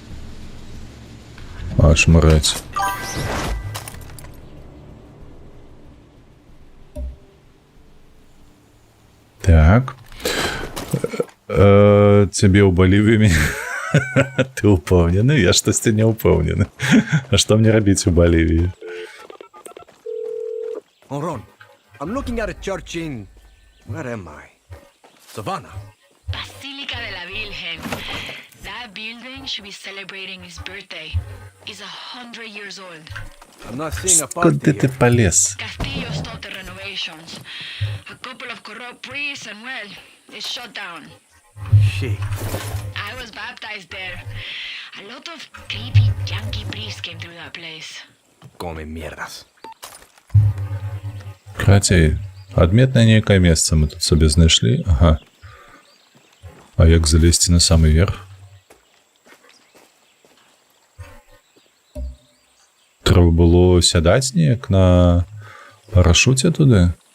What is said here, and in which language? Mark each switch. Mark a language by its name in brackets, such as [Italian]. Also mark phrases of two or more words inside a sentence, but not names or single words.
[Belarusian] Аж мрэць. Так. Цябе ў Балівіі. Ты ўпэўнены? Я штосьці не ўпэўнены. А што мне рабіць у Балівіі? [English] Ron, I'm looking at a church in... Where am I? Savannah. Basilica de la Virgen. That building should be celebrating his birthday. He's 100 years old. I'm not seeing a party [Ukrainian] Куди ти полез? [English] Castillo started renovations. A couple of corrupt priests and, well, it's shut down. Shit. I was baptized there. A lot of creepy Yankee priests came through that place. [Spanish] Come mierdas. [Belarusian] Карацей, адметнае нейкае месца мы тут сабе знайшлі. Ага. А як залезці на самы верх? Трэба было сядаць неяк на парашуце туды?